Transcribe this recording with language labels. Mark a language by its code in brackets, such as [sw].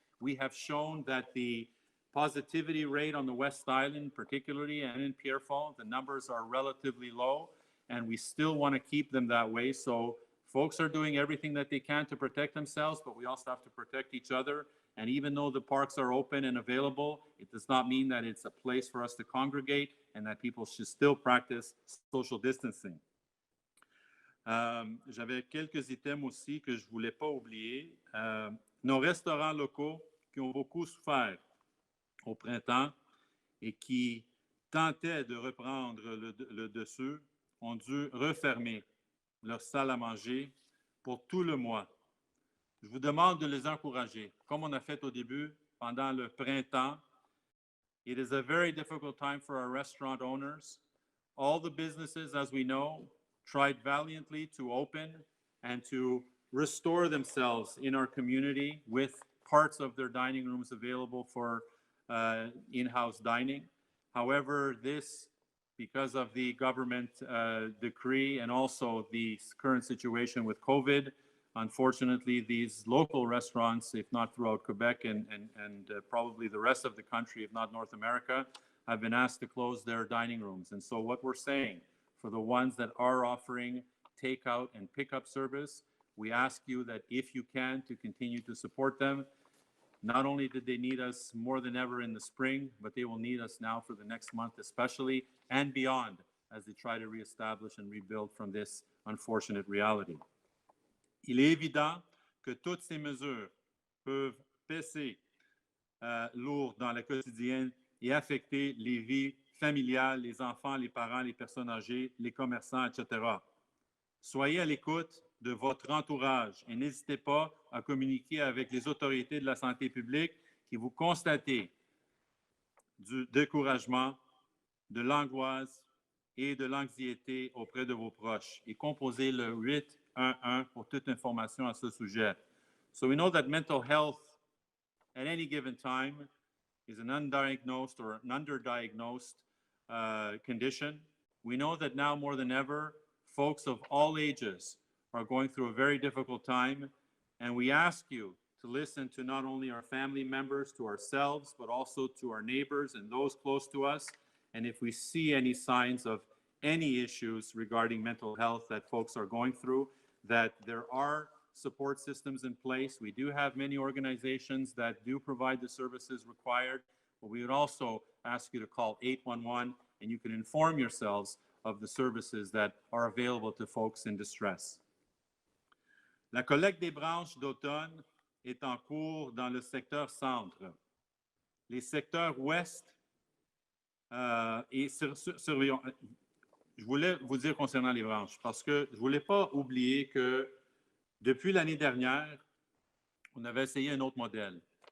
[en] We have shown that the positivity rate on the West Island, particularly, and in Pierrefonds, the numbers are relatively low, and we still want to keep them that way. So folks are doing everything that they can to protect themselves, but we also have to protect each other. And even though the parks are open and available, it does not mean that it's a place for us to congregate and that people should still practice social distancing. [fr] J'avais quelques items aussi que je ne voulais pas oublier. Nos restaurants locaux qui ont beaucoup souffert au printemps et qui tentaient de reprendre le dessus ont dû refermer leur salle à manger pour tout le mois. Je vous demande de les encourager, comme on a fait au début pendant le printemps. [en] It is a very difficult time for our restaurant owners. All the businesses, as we know, tried valiantly to open and to restore themselves in our community with parts of their dining rooms available for in-house dining. However, this, because of the government decree and also the current situation with COVID, unfortunately, these local restaurants, if not throughout Quebec and probably the rest of the country, if not North America, have been asked to close their dining rooms. And so what we're saying, for the ones that are offering takeout and pickup service, we ask you that if you can, to continue to support them. Not only did they need us more than ever in the spring, but they will need us now for the next month especially, and beyond, as they try to reestablish and rebuild from this unfortunate reality. [fr] Il est évident que toutes ces mesures peuvent peser lourd dans le quotidien et affecter les vies familiales, les enfants, les parents, les personnes âgées, les commerçants, etc. Soyez à l'écoute de votre entourage et n'hésitez pas à communiquer avec les autorités de la santé publique si vous constatez du découragement, de l'angoisse et de l'anxiété auprès de vos proches et composez le 811 pour toute information à ce sujet. [en] So we know that mental health at any given time is an undiagnosed or an underdiagnosed condition. We know that now more than ever, folks of all ages are going through a very difficult time, and we ask you to listen to not only our family members, to ourselves, but also to our neighbors and those close to us. And if we see any signs of any issues regarding mental health that folks are going through, that there are support systems in place. We do have many organizations that do provide the services required, but we would also ask you to call 811 and you can inform yourselves of the services that are available to folks in distress. [fr] La collecte des branches d'automne est en cours dans le secteur centre. Les secteurs ouest et surveillons. Je voulais vous dire concernant les branches, parce que je ne voulais pas oublier que depuis l'année dernière, on avait essayé un autre modèle.